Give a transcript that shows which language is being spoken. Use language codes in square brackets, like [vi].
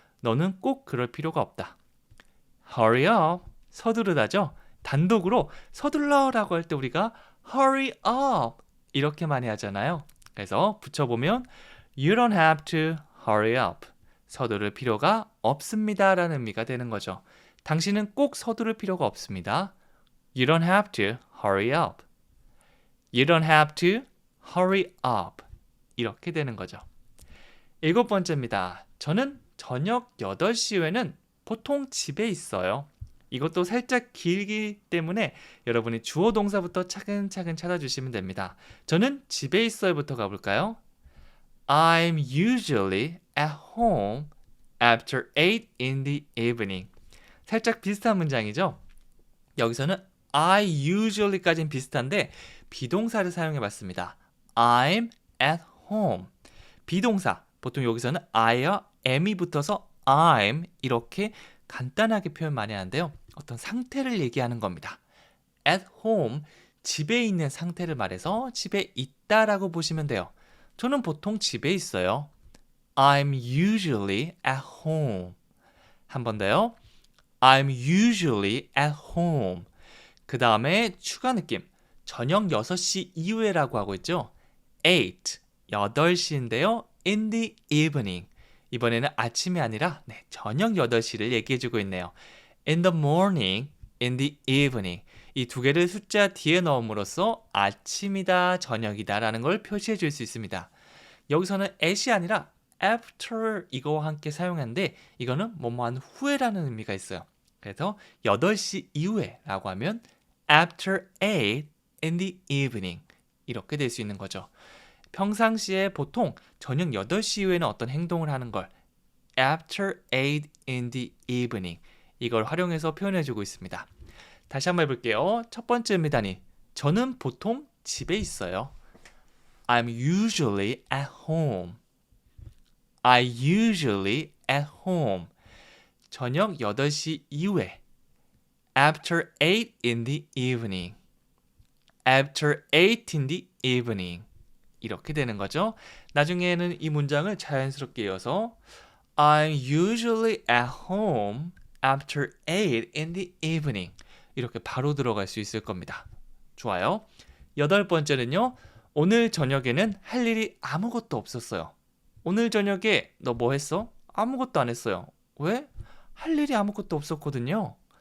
[ko] 너는 꼭 그럴 필요가 없다. [en] hurry up. [ko] 서두르다죠. 단독으로 서둘러라고 할 때 우리가 hurry up 이렇게 많이 하잖아요. 그래서 붙여보면 [en] you don't have to hurry up. [ko] 서두를 필요가 없습니다 라는 의미가 되는 거죠. 당신은 꼭 서두를 필요가 없습니다. [en] You don't have to hurry up. You don't have to hurry up. [ko] 이렇게 되는 거죠. 7번째입니다. 저는 저녁 8시 후에는 보통 집에 있어요. 이것도 살짝 길기 때문에 여러분이 주어 동사부터 차근차근 찾아주시면 됩니다. 저는 집에 있어요부터 가볼까요? [en] I'm usually at home after 8 in the evening. [ko] 살짝 비슷한 문장이죠? 여기서는 I usually까지는 비슷한데 비동사를 사용해봤습니다. [en] I'm at home. [ko] 비동사, 보통 여기서는 I와 am이 붙어서 I'm 이렇게 간단하게 표현 많이 하는데요. 어떤 상태를 얘기하는 겁니다. At home, 집에 있는 상태를 말해서 집에 있다라고 보시면 돼요. 저는 보통 집에 있어요. [en] I'm usually at home. [ko] 한 번 더요. [en] I'm usually at home. [ko] 그 다음에 추가 느낌. 저녁 6시 이후에라고 하고 있죠. 8, 8시인데요. [en] In the evening. [ko] 이번에는 아침이 아니라 저녁 8시를 얘기해주고 있네요. [en] In the morning, in the evening. [ko] 이 두 개를 숫자 뒤에 넣음으로써 아침이다, 저녁이다 라는 걸 표시해 줄 수 있습니다. 여기서는 at이 아니라 after 이거와 함께 사용하는데 이거는 뭐뭐한 후에라는 의미가 있어요. 그래서 8시 이후에 라고 하면 [en] after 8 in the evening [ko] 이렇게 될 수 있는 거죠. 평상시에 보통 저녁 8시 이후에는 어떤 행동을 하는 걸 [en] after 8 in the evening [ko] 이걸 활용해서 표현해주고 있습니다. 다시 한번 해볼게요. 첫 번째 음미단이 저는 보통 집에 있어요. [en] I'm usually at home. I usually at home. [ko] 저녁 8시 이후에 [en] after 8 in the evening. after 8 in the evening. [ko] 이렇게 되는 거죠. 나중에는 이 문장을 자연스럽게 이어서 [en] I'm usually at home after 8 in the evening. [ko] 이렇게 바로 들어갈 수 있을 겁니다. 좋아요. 8번째는요. 오늘 저녁에는 할 일이 아무것도 없었어요. 오늘 저녁에 너 뭐 했어? 아무것도 안 했어요. 왜? 할 일이 아무것도 없었거든요.